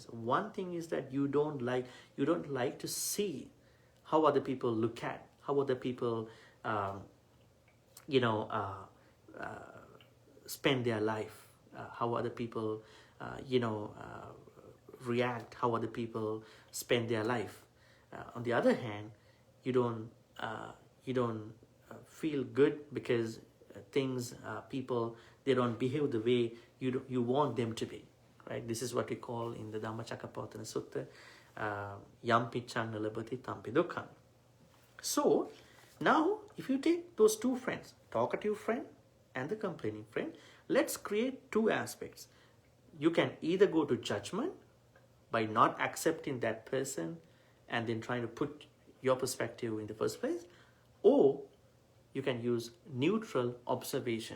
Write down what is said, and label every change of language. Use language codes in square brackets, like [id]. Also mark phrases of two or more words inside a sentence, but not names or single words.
[en] One thing is that you don't like to see how other people look at, how other people, spend their life, how other people, react, how other people spend their life. On the other hand, you don't feel good because people, they don't behave the way you want them to be, right? This is what we call in the Dhamma Sutta, [pi] yam piccang nalabati tampi dukkhaṃ. [en] So now, if you take those two friends, talkative friend and the complaining friend, let's create two aspects. You can either go to judgment by not accepting that person and then trying to put your perspective in the first place, or you can use neutral observation.